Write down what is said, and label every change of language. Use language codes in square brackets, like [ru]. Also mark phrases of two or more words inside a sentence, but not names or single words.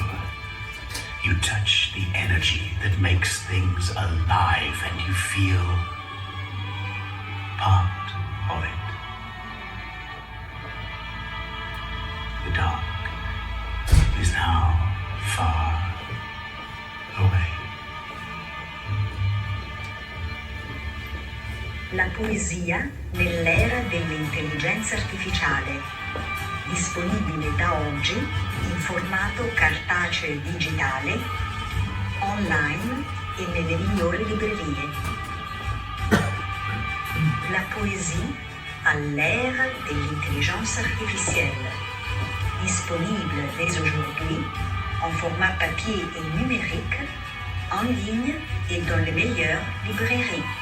[en] You touch the energy that makes things alive and you feel part of it. The dark is now far away. [it] La poesia nell'era dell'intelligenza artificiale, disponibile da oggi in formato cartaceo e digitale, online e nelle migliori librerie. [fr] La poésie à l'ère de l'intelligence artificielle, disponible dès aujourd'hui en format papier et numérique, en ligne et dans les meilleures librairies.